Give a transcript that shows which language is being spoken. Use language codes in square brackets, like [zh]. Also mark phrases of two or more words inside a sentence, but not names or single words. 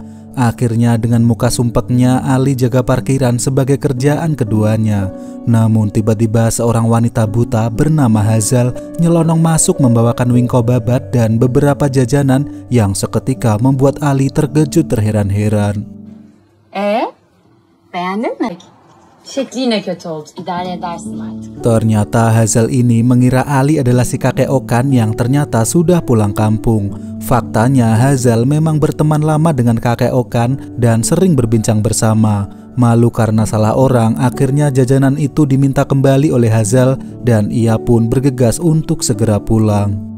[id] Akhirnya dengan muka sumpeknya Ali jaga parkiran sebagai kerjaan keduanya. Namun tiba-tiba seorang wanita buta bernama Hazal nyelonong masuk membawakan wingko babat dan beberapa jajanan yang seketika membuat Ali terkejut terheran-heran. [tr] Beğendin mi? Şekli yine kötü oldu. İdare edersin artık. [id] Ternyata Hazal ini mengira Ali adalah si kakek Okan yang ternyata sudah pulang kampung. Faktanya Hazal memang berteman lama dengan kakek Okan dan sering berbincang bersama. Malu karena salah orang, akhirnya jajanan itu diminta kembali oleh Hazal dan ia pun bergegas untuk segera pulang.